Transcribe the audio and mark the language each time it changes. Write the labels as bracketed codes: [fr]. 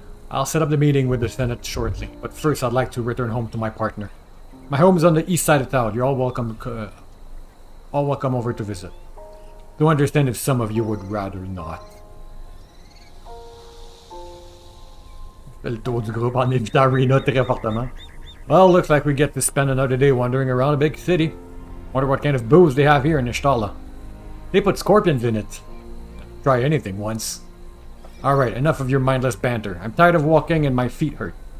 [en] I'll set up the meeting with the Senate shortly, but first I'd like to return home to my partner. My home is on the east side of town. You're all welcome over to visit. Do understand if some of you would rather not. [fr] Fais le tour du groupe en évitant Rena très fortement. [en] Well, looks like we get to spend another day wandering around a big city. Wonder what kind of booze they have here in Nishtala. They put scorpions in it. Try anything once. Alright, enough of your mindless banter. I'm tired of walking and my feet hurt.